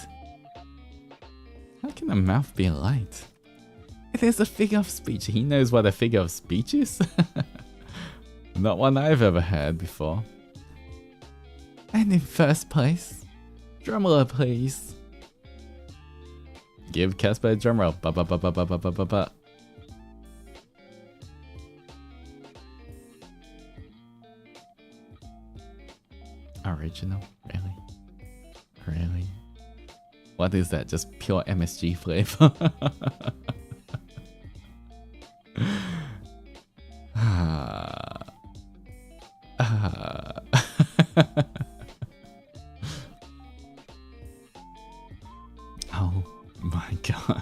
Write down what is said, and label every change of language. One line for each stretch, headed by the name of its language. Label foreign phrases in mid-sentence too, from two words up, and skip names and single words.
English: How can a mouth be alight? It is a figure of speech. He knows what a figure of speech is? Not one I've ever heard before. And in first place, drumroll please. Give Casper a drumroll. Ba ba ba ba ba ba ba ba ba. Original? Really? Really? What is that? Just pure MSG flavor? Oh my god.